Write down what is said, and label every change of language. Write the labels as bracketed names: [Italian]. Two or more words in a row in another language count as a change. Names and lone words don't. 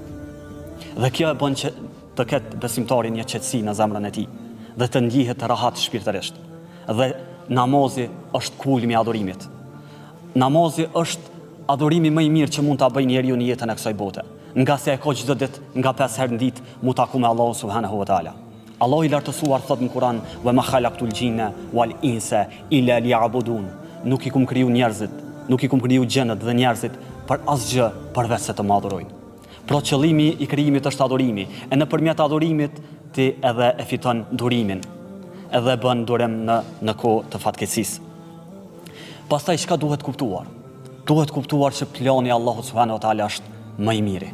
[Albanian] Dhe kjo e bën që të ketë besimtari një qetësi në zemrën e tij dhe të ndihet rahat shpirtërisht. Dhe namazi është kulmi i adhurimit. Namazi është adhurimi më i mirë që mund ta bëjë njeriu në jetën e kësaj bote, nga se e ka çdo ditë nga 5 herë në ditë mu taku me Allahu [Arabic] سبحانه وتعالى. [Albanian] Allahu i lartësuar thot në Kur'an: [Arabic] "وما خلقت الجن والإنس إلا ليعبدون." [Albanian] Nuk i kum kriju njerëzit, nuk i kum kriju gjenët dhe njerëzit për asgjë përveç se të më adhurojnë. Pra qëllimi i krijimit është adhurimi, e nëpërmjet adhurimit ti edhe e fiton durimin, edhe bën durim në kohë të fatkeqësisë. Pastaj çka duhet kuptuar? Duhet kuptuar që plani i Allahut [Arabic] سبحانه وتعالى [Albanian] është më i miri.